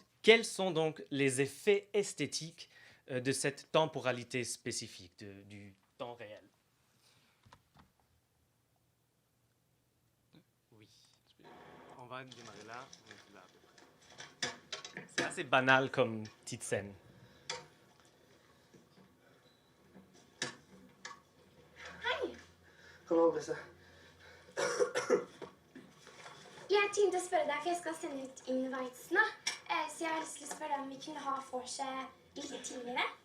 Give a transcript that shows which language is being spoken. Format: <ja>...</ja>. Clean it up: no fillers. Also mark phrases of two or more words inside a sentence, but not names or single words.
<fr>Quels sont donc les effets esthétiques de cette temporalité spécifique, du temps réel? Oui. On va démarrer là. C'est assez banal comme petite scène.</fr> <no>Hei! Hallo, Brisse. Jeg tenkte å spørre deg, for jeg skal sende ut invitesen da. Så jeg har lyst til å spørre deg om vi kunne ha vorset litt tidligere.</no>